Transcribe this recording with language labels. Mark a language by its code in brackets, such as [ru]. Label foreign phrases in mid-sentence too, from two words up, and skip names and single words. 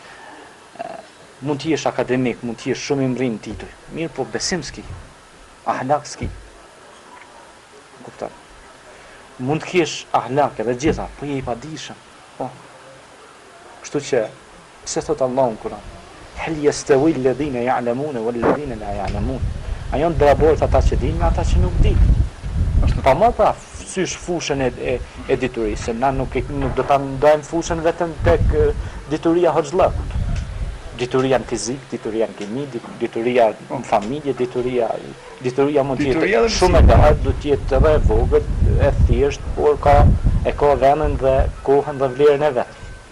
[sq] Mund të jesh akademik, mund të jesh shumë i mrin titull. Mirë, po besim s'ki. Ahlak s'ki. Në kupton. Mund të kesh ahlak edhe gjitha, po je i padijshëm. Kështu që pse thot Allahu në Kur'an? [ar] هل يستوي الذين يعلمون والذين لا يعلمون. [sq] A janë barabartë ata që dinë me ata që nuk dinë? Pa më pra sysh fushën e diturisë, na nuk do ta ndajmë fushën vetëm tek dituria hoxhllakut. Dituria në fizik, dituria në kimi, dituria në familje, dituria mund të jetë shumë e lehtë, do të jetë edhe e vogël, e thjesht, por e ka vendin dhe kohën dhe vlerën e vet.